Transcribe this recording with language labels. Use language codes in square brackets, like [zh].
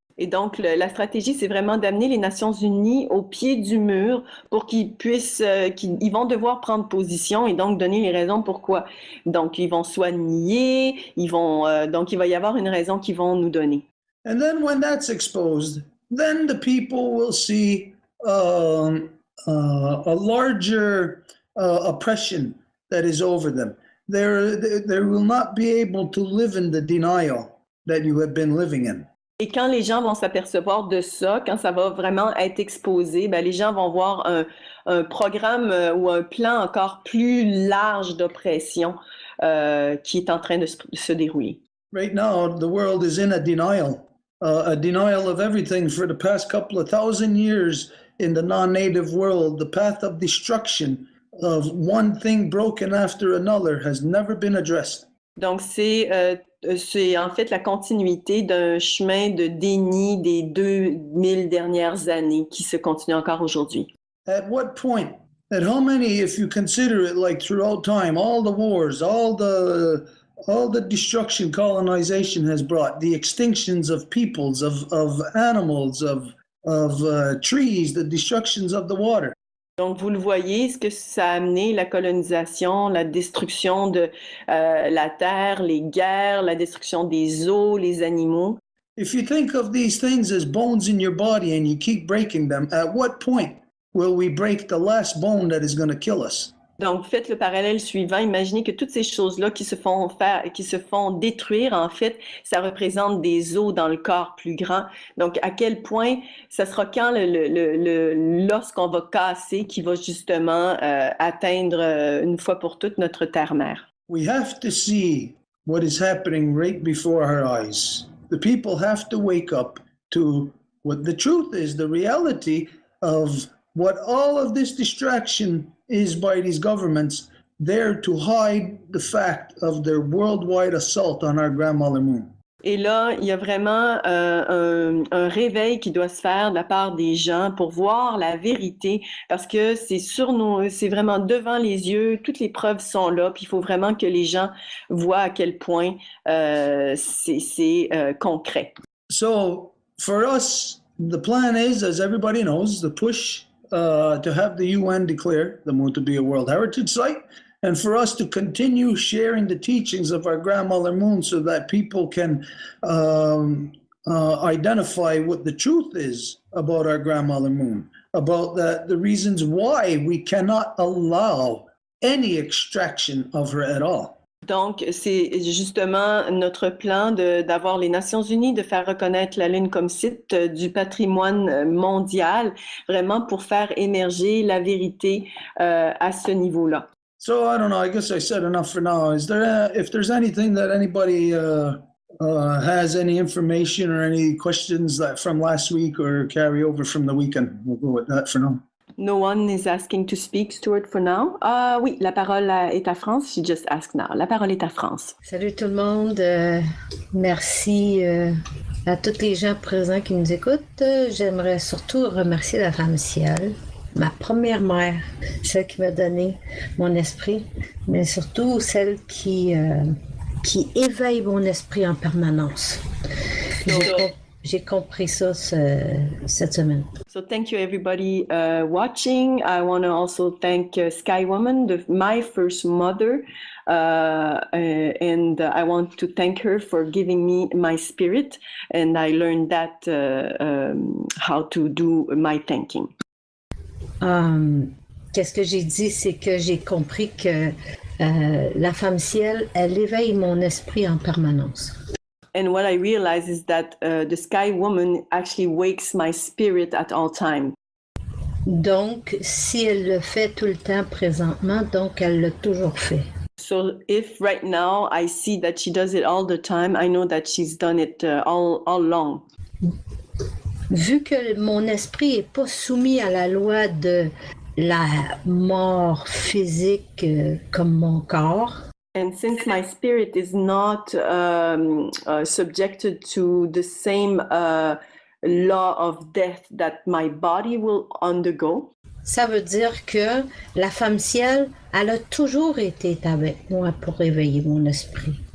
[fr] Et donc, la stratégie, c'est vraiment d'amener les Nations Unies au pied du mur pour qu'ils puissent, ils vont devoir prendre position et donc donner les raisons pourquoi. Donc, ils vont soit nier, donc il va y avoir une raison qu'ils vont nous donner. [en] And then when that's exposed, then the people will see a larger oppression that is over them. They will not be able to live in the denial that you have been living in. [fr] Et quand les gens vont s'apercevoir de ça, quand ça va vraiment être exposé, les gens vont voir un programme ou un plan encore plus large d'oppression qui est en train de se dérouler. [en] Right now, the world is in a denial of everything for the past couple of thousand years in the non-native world. The path of destruction of one thing broken after another has never been addressed. [fr] Donc, c'est en fait la continuité d'un chemin de déni des 2000 dernières années qui se continue encore aujourd'hui. [en] At what point? At how many, if you consider it like throughout time, all the wars, all the destruction colonization has brought, the extinctions of peoples, of animals, of trees, the destructions of the water. [fr] Donc, vous le voyez, ce que ça a amené, la colonisation, la destruction de la terre, les guerres, la destruction des eaux, les animaux. [en] If you think of these things as bones in your body and you keep breaking them, at what point will we break the last bone that is going to kill us? [fr] Donc, faites le parallèle suivant. Imaginez que toutes ces choses-là qui se font détruire, en fait, ça représente des os dans le corps plus grand. Donc, à quel point, ça sera quand l'os qu'on va casser qui va justement atteindre une fois pour toutes notre terre-mère. [en] We have to see what is happening right before our eyes. The people have to wake up to what the truth is, the reality of what all of this distraction is by these governments there to hide the fact of their worldwide assault on our grandmother moon. [fr] Et là, il y a vraiment un réveil qui doit se faire de la part des gens pour voir la vérité, parce que c'est vraiment devant les yeux, toutes les preuves sont là, puis il faut vraiment que les gens voient à quel point c'est concret. [en] So for us, the plan is, as everybody knows, the push to have the UN declare the moon to be a World Heritage Site, and for us to continue sharing the teachings of our grandmother moon so that people can identify what the truth is about our grandmother moon, about the reasons why we cannot allow any extraction of her at all. [fr] Donc, c'est justement notre plan d'avoir les Nations Unies, de faire reconnaître la Lune comme site du patrimoine mondial, vraiment pour faire émerger la vérité à ce niveau-là. [en] So I don't know. I guess I said enough for now. Is there, if there's anything that anybody has any information or any questions that from last week or carry over from the weekend, we'll go with that for now. No one is asking to speak, Stuart, for now. [fr] Oui, la parole est à France. [en] She just asked now. [fr] La parole est à France. Salut tout le monde. Merci à tous les gens présents qui nous écoutent. J'aimerais surtout remercier la femme ciel, ma première mère, celle qui m'a donné mon esprit, mais surtout celle qui éveille mon esprit en permanence. J'ai compris ça cette semaine. [en] So thank you everybody watching. I want to also thank Sky Woman, my first mother, and I want to thank her for giving me my spirit, and I learned that how to do my thanking. [fr] Qu'est-ce que j'ai dit, c'est que j'ai compris que la femme ciel, elle éveille mon esprit en permanence. [en] And what I realize is that the Sky Woman actually wakes my spirit at all time. [fr] Donc, si elle le fait tout le temps présentement, donc elle l'a toujours fait. [en] So if right now I see that she does it all the time, I know that she's done it all along. [fr] Vu que mon esprit n'est pas soumis à la loi de la mort physique comme mon corps, [en] and since my spirit is not subjected to the same law of death that my body will undergo, [fr] ça veut dire que la femme ciel, elle a toujours été avec moi pour réveiller mon esprit.